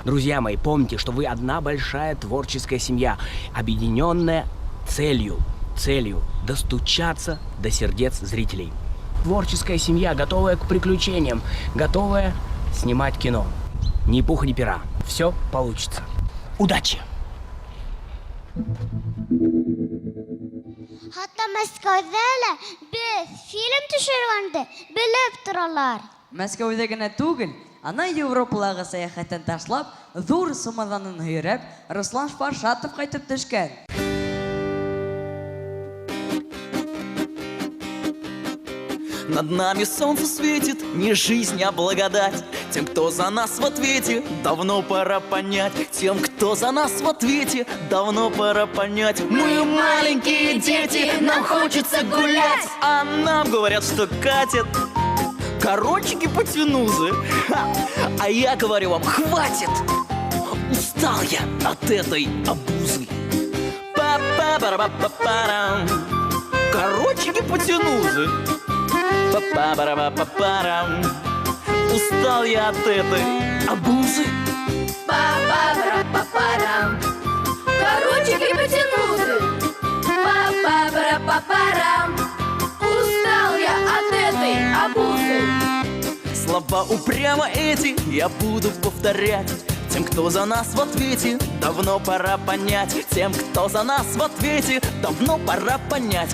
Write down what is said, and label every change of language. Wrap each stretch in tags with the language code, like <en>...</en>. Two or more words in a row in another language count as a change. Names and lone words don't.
<ru>Друзья мои, помните, что вы одна большая творческая семья, объединенная целью достучаться до сердец зрителей. Творческая семья, готовая к приключениям, готовая снимать кино. Ни пуха, ни пера. Все получится. Удачи!</ru> <ba>Хатта Мәскәүҙә лә беҙ фильм төшөргәнде белеп торалар. Мәскәүҙә генә түгел, ана Европалағы сәйәхәтен ташлап, ҙур сумаҙанын һөйрәп, Руслан Шпаршатов ҡайтып төшкән.</ba> <ru>Над нами солнце светит, не жизнь, а благодать. Тем, кто за нас в ответе, давно пора понять. Тем, кто за нас в ответе, давно пора понять. Мы маленькие дети, нам хочется гулять. А нам говорят, что катят корочки-потянузы. А я говорю вам, хватит! Устал я от этой обузы. Па-па-ба-ба-ба-парам. Корочки-потянузы. Па-па-ба-ба-ба-парам. Устал я от этой обузы. Па-па-пара-па-парам. Корочки-потянузы. Па-па-пара-па-парам. Устал я от этой обузы. Слова упрямо эти я буду повторять. Тем, кто за нас в ответе, давно пора понять. Тем, кто за нас в ответе, давно пора понять.</ru>